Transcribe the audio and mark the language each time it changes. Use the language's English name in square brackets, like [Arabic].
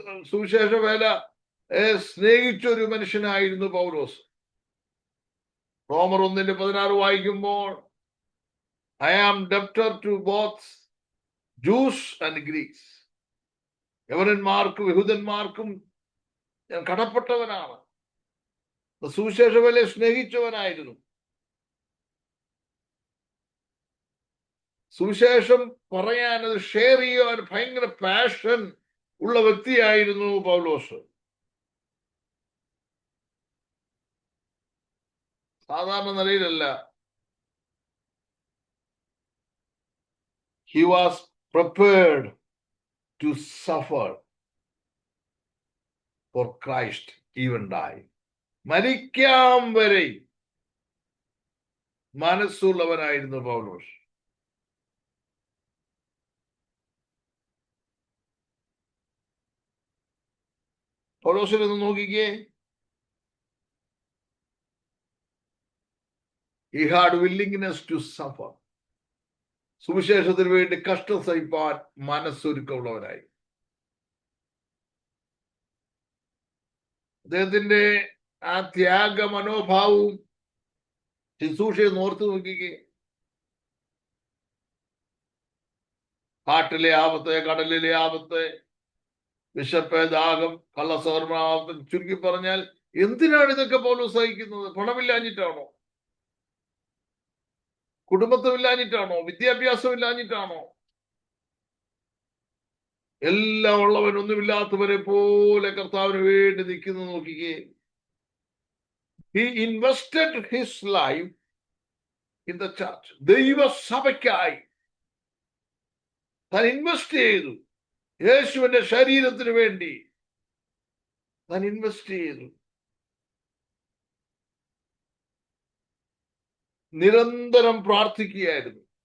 [Malayalam] സുവിശേഷ വേല സ്നേഹിച്ച ഒരു മനുഷ്യനായിരുന്നു പൗലോസ്. റോമർ 1:16 വായിക്കുമ്പോൾ [English] I am debtor to both Jews and Greeks. [Malayalam] യവനന്മാർക്കും യഹൂദന്മാർക്കും ഞാൻ കടപ്പെട്ടവനാണ്. സുവിശേഷ വേലയെ സ്നേഹിച്ചവനായിരുന്നു. സുവിശേഷം പറയാൻ, അത് ഷെയർ ചെയ്യാൻ ഭയങ്കര പാഷൻ ഉള്ള വ്യക്തിയായിരുന്നു പൗലോസ്. സാധാരണ നിലയിലല്ല. [English] He was prepared to suffer for Christ, even die. [Malayalam] മരിക്കാം വരെ മനസ്സുള്ളവനായിരുന്നു പൗലോസ്. പൗലോസിനെ ഒന്ന് നോക്കിക്കേ. [English] He had willingness to suffer. [Malayalam] സുവിശേഷത്തിന് വേണ്ടി കഷ്ടം സഹിപ്പാൻ മനസ്സൊരുക്കമുള്ളവനായി. അദ്ദേഹത്തിന്റെ ആ ത്യാഗ മനോഭാവവും ശുശ്രൂഷയെ ഓർത്തു നോക്കിക്കേ. കാട്ടിലെ ആപത്ത്, കടലിലെ ആപത്ത്, വിശപ്പ്, ദാഹം, കള്ളസ്വർണ്ണാപത്ത്, ചുരുക്കി പറഞ്ഞാൽ എന്തിനാണ് ഇതൊക്കെ പൗലോസ് സഹിക്കുന്നത്? പണമില്ലാഞ്ഞിട്ടാണോ? കുടുംബത്തില്ലാഞ്ഞിട്ടാണോ? വിദ്യാഭ്യാസം ഇല്ലാഞ്ഞിട്ടാണോ? എല്ലാം ഉള്ളവൻ ഒന്നുമില്ലാത്തവരെ പോലെ കർത്താവിന് വേണ്ടി നിൽക്കുന്നു. നോക്കിക്കേ. [English] He invested his life in the church. [Malayalam] ദൈവസഭയ്ക്കായി താൻ ഇൻവെസ്റ്റ് ചെയ്തു. യേശുവിന്റെ ശരീരത്തിന് വേണ്ടി താൻ ഇൻവെസ്റ്റ് ചെയ്തു. നിരന്തരം പ്രാർത്ഥിക്കുകയായിരുന്നു.